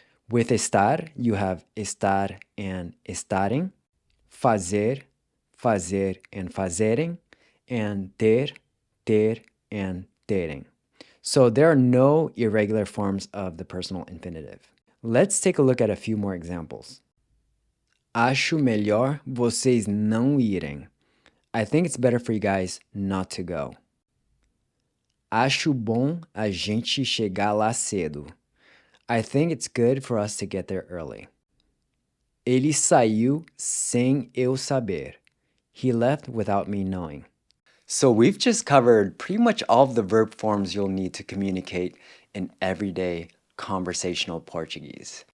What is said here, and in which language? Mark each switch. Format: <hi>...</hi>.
<en>With estar, you have estar and estarem, fazer, fazer and fazerem, and ter, ter and terem. So there are no irregular forms of the personal infinitive. Let's take a look at a few more examples.</en> <pt>Acho melhor vocês não irem.</pt> <en>I think it's better for you guys not to go.</en> <pt>Acho bom a gente chegar lá cedo.</pt> <en>I think it's good for us to get there early.</en> <pt>Ele saiu sem eu saber.</pt> <en>He left without me knowing. So we've just covered pretty much all of the verb forms you'll need to communicate in everyday conversational Portuguese.</en>